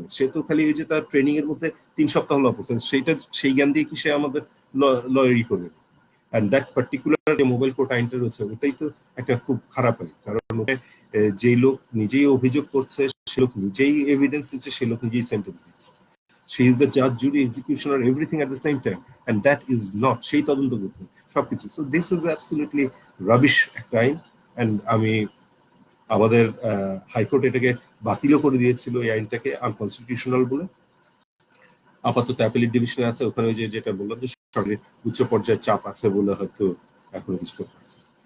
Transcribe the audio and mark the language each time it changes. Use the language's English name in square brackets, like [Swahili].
[Bangla] সে তো খালি ওই যে তার ট্রেনিং এর মধ্যে 3 সপ্তাহ ল পড়ছে, সেই জ্ঞান দিয়ে কি সে আমাদের লয়ারি করবে? [English] and that particular [Bangla] যে মোবাইল কোর্ট আইনটা রয়েছে ওটাই তো একটা খুব খারাপ আইন, কারণ যে লোক নিজেই অভিযোগ করছে, সে লোক নিজেই এভিডেন্স দিচ্ছে, সে লোক নিজেই সেন্টেন্স দিচ্ছে। [English] She is the judge, jury, executioner, everything at the same time, and that is not [Bangla] সেই তদন্ত করতে সবকিছু। [English] So this is absolutely rubbish [Bangla] একটা আইন, [English] and [Bangla] আমি আমাদের হাইকোর্ট এটাকে বাতিলও করে দিয়েছিল এই আইনটাকে আনকনস্টিটিউশনাল বলে। আপাতত অ্যাপিলেট ডিভিশনে আছে, ওখানে ওই যেটা বললাম যে সরকারের উচ্চ পর্যায়ের চাপ আছে বলে হয়তো এখনো কিছু করতে পারছে।